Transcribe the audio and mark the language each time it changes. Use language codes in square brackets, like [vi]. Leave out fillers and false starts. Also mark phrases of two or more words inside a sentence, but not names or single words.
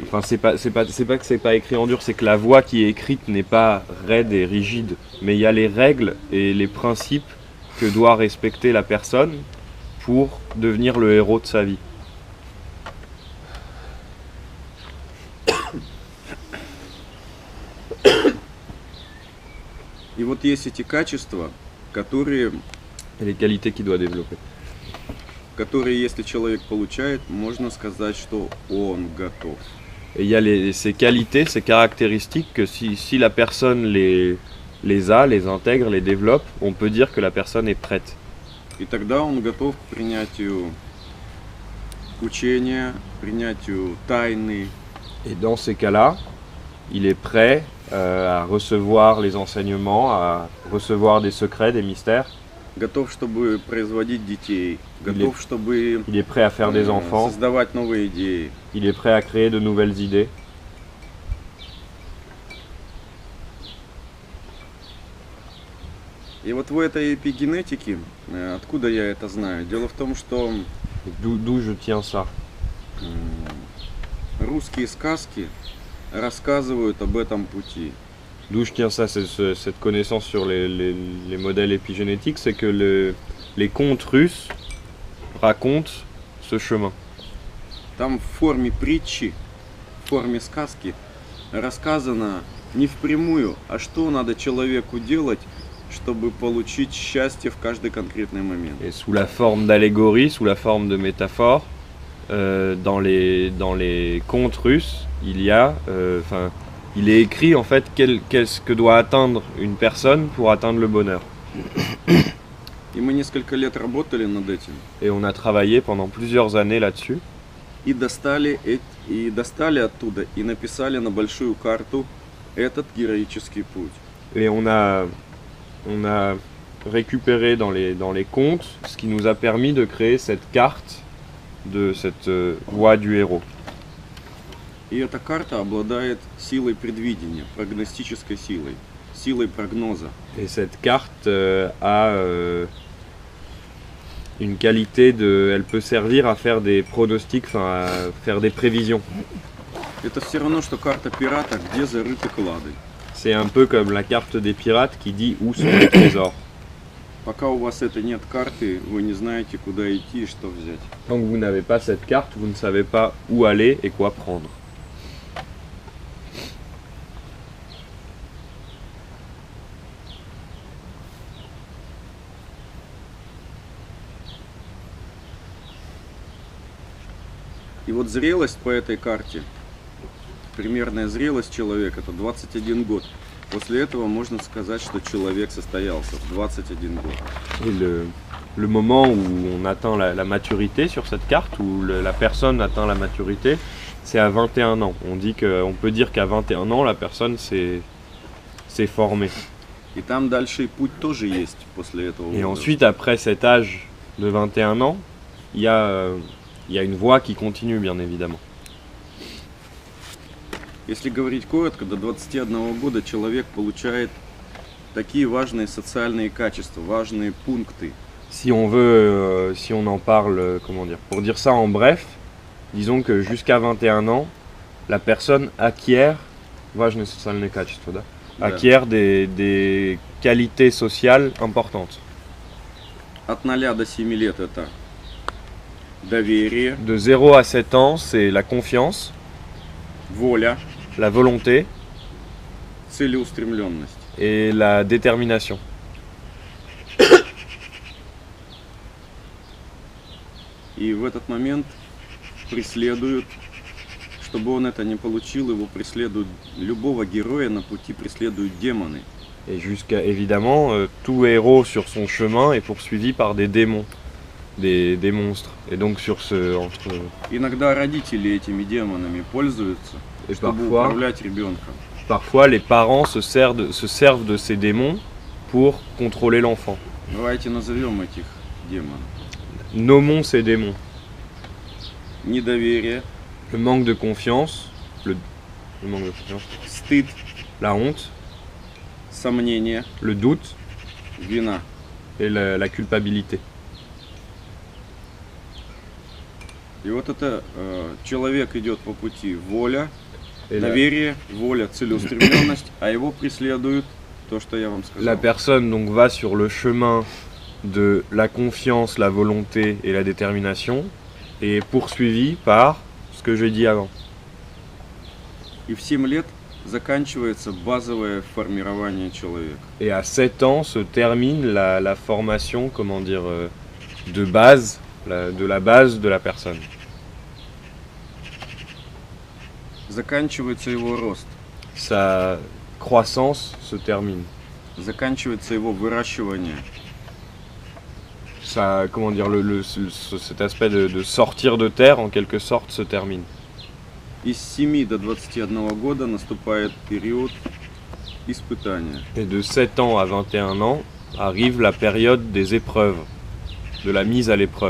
[fr] enfin c'est pas que c'est pas écrit en dur, c'est que la voix qui est écrite n'est pas raide et rigide, mais il y a les règles et les principes que doit respecter la personne pour devenir le héros de sa vie. [ru] И вот есть эти качества, которые, [fr] Et les qualités qu'il doit développer. [ru] если человек получает, можно сказать, что он готов. [fr] Et il y a ces qualités, ces caractéristiques que si la personne les a, les intègre, les développe, on peut dire que la personne est prête. [ru] И тогда он готов к принятию учения, принятию тайны, [fr] Et dans ces cas-là, il est prêt à recevoir les enseignements, à recevoir des secrets, des mystères. [ru] готов, чтобы производить детей, готов, чтобы [fr] Il est prêt à faire des enfants, [ru] создавать новые идеи. [fr] il est prêt à créer de nouvelles idées. [ru] И вот в этой эпигенетике, откуда я это знаю? Дело в том, что [fr] Et d'où je tiens ça? [ru] русские сказки рассказывают об этом пути. [fr] D'où je tiens ça, cette connaissance sur les modèles épigénétiques, c'est que les contes russes racontent ce chemin. [ru] Там в форме притчи, в форме сказки рассказано не впрямую, а что надо человеку делать, чтобы получить счастье в каждый конкретный момент. [fr] Et sous la forme d'allégorie, sous la forme de métaphore, dans les contes russes, il y a, il est écrit en fait qu'est-ce que doit atteindre une personne pour atteindre le bonheur. [ru] И мы несколько лет работали над этим. [fr] Et on a travaillé pendant plusieurs années là-dessus. [ru] И достали оттуда и написали на большую карту этот героический путь. [fr] Et on a récupéré dans les contes ce qui nous a permis de créer cette carte de cette voie du héros. [ru] И эта карта обладает силой предвидения, прогностической силой, силой прогноза. [fr] Et cette carte a une qualité elle peut servir à faire des pronostics, enfin à faire des prévisions. [ru] Это все равно, что карта пирата, где зарыты клады. [fr] C'est un peu comme la carte des pirates qui dit où sont les trésors. [ru] Пока у вас это нет карты, вы не знаете, куда идти и что взять. [fr] Tant que vous n'avez pas cette carte, vous ne savez pas où aller et quoi prendre. [ru] И вот зрелость по этой карте, примерная зрелость человека, это 21 год. После этого можно сказать, что человек состоялся в 21 год. [fr] Et le moment où on atteint la maturité sur cette carte, où la personne atteint la maturité, c'est à 21 ans. On peut dire qu'à 21 ans, la personne s'est formée. [ru] И там дальше и путь тоже есть после этого. [fr] Et ensuite, après cet âge de 21 ans, il y a une voie qui continue, bien évidemment. [ru] Если говорить коротко, до 21 года человек получает такие важные социальные качества, важные пункты. [fr] Si on en parle, comment dire, pour dire ça en bref, disons que jusqu'à 21 ans, la personne acquiert des qualités sociales importantes. [ru] От 0 до 7 лет это доверие, [fr] De 0 à 7 ans, c'est la confiance, [ru] воля, [fr] la volonté [ru] целеустремленность. [fr] et la détermination. [ru] И в этот момент преследуют, чтобы он это не получил, его преследуют, любого героя на пути преследуют демоны. [fr] Et jusqu'à, évidemment, tout héros sur son chemin est poursuivi par des démons, des monstres. Et donc [ru] Иногда родители этими демонами пользуются, [fr] Et [ru] чтобы [fr] parfois, [ru] управлять ребенком. [fr] Parfois, les parents se servent de ces démons pour contrôler l'enfant. [ru] Давайте назовем этих демонов. [fr] Nommons ces démons. [ru] Недоверие, [fr] Le manque de confiance, [ru] стыд, [fr] la honte, [ru] сомнение, [fr] le doute [ru] вина. [fr] et la culpabilité. [ru] И вот это человек идет по пути воля, [fr] Et la, [ru] доверие, воля, целеустремленность, а его преследует то, что я вам [fr] la [ru] сказал. [fr] personne donc va sur le chemin de la confiance, la volonté et la détermination et est poursuivie par ce que j'ai dit avant. [ru] И в 7 лет заканчивается базовое формирование человека. [fr] Et à 7 ans se termine la formation, de base, de la base de la personne. [ru] Заканчивается его рост, [fr] Sa croissance se termine. [ru] заканчивается его выращивание, [fr] Cet aspect de sortir de terre, en quelque sorte, se termine. [ru] и с 7 до 21 года наступает период испытания. [fr] Et de 7 ans à 21 ans arrive la période des épreuves, de la mise à l'épreuve,